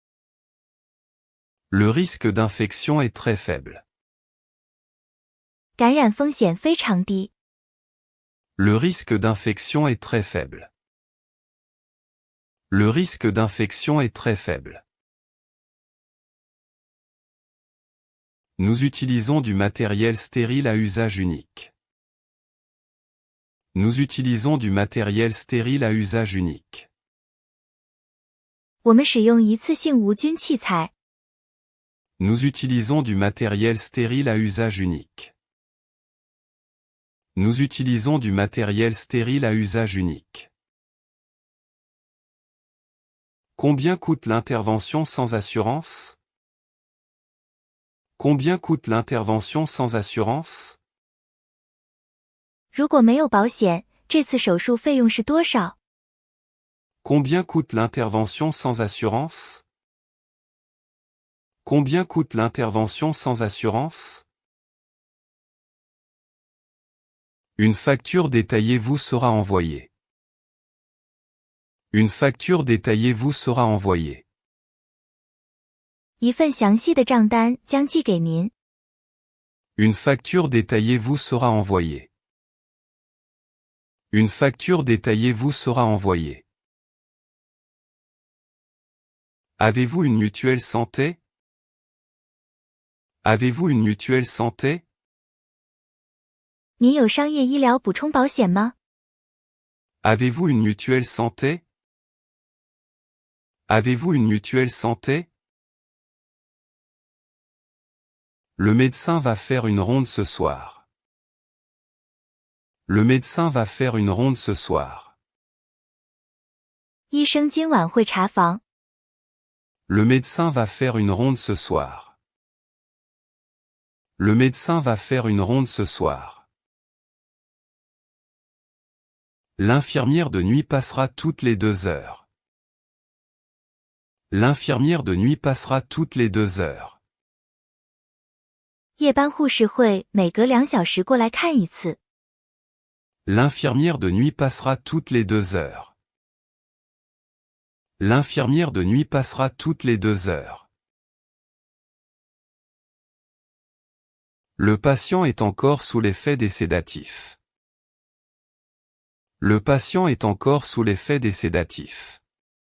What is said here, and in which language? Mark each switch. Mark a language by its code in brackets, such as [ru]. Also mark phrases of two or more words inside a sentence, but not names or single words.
[fr] Le risque d'infection est très faible. [zh] 感染风险非常低。 [fr] Le risque d'infection est très faible. Le risque d'infection est très faible. Nous utilisons du matériel stérile à usage unique. Nous utilisons du matériel stérile à usage unique. [zh] 我们使用一次性无菌器材。 [fr] Nous utilisons du matériel stérile à usage unique. Nous utilisons du matériel stérile à usage unique. Combien coûte l'intervention sans assurance? Combien coûte l'intervention sans assurance? [zh] 如果没有保险，这次手术费用是多少？ [fr] Combien coûte l'intervention sans assurance? Combien coûte l'intervention sans assurance? Une facture détaillée vous sera envoyée. Une facture détaillée vous sera envoyée. [zh] 一份详细的账单将寄给您。 [fr] Une facture détaillée vous sera envoyée. Une facture détaillée vous sera envoyée. Avez-vous une mutuelle santé? Avez-vous une mutuelle santé? [zh] 您有商业医疗补充保险吗？ [fr] Avez-vous une mutuelle santé? Avez-vous une mutuelle santé? Le médecin va faire une ronde ce soir. Le médecin va faire une ronde ce soir. [zh] 医生今晚会查房。 [fr] Le médecin va faire une ronde ce soir. Le médecin va faire une ronde ce soir. L'infirmière de nuit passera toutes les 2 heures. L'infirmière de nuit passera toutes les 2 heures. [zh] 夜班护士会每隔2小时过来看一次。 [fr] L'infirmière de nuit passera toutes les 2 heures. L'infirmière de nuit passera toutes les 2 heures. Le patient est encore sous l'effet des sédatifs. Le patient est encore sous l'effet des sédatifs. [zh] 病人仍处于镇静药物的作用下。